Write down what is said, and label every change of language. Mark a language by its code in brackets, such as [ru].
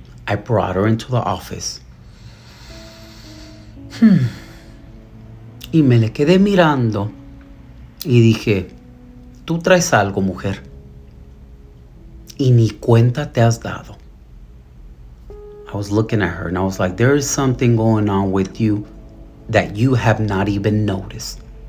[en] I brought her into the office. [es] Y me le quedé mirando y dije, tú traes algo, mujer, y ni cuenta te has dado. [en] I was looking at her and I was like, there is something going on with you that you have not even noticed.